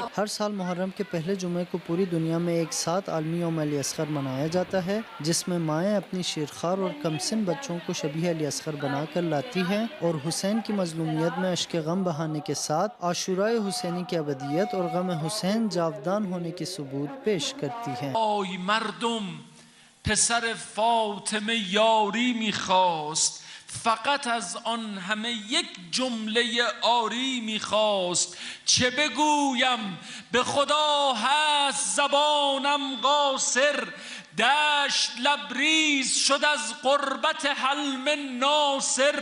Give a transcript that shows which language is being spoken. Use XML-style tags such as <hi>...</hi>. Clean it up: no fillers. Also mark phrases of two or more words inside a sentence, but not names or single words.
<ur>ہر سال محرم کے پہلے جمعے کو پوری دنیا میں ایک ساتھ عالمی یوم علی اصغر منایا جاتا ہے جس میں مائیں اپنی شیرخوار اور کمسن بچوں کو شبیہ علی اصغر بنا کر لاتی ہیں اور حسین کی مظلومیت میں اشک غم بہانے کے ساتھ عاشورۂ حسینی کی ابدیت اور غم حسین جاودان ہونے کی ثبوت پیش کرتی ہیں.</ur> <fa>آی مردم پسر فاطمه یاری میخواست, فقط از آن همه یک جمله آری میخواست. چه بگویم به خدا هست زبانم قاصر, دشت لبریز شد از قربت حلم ناصر.</fa>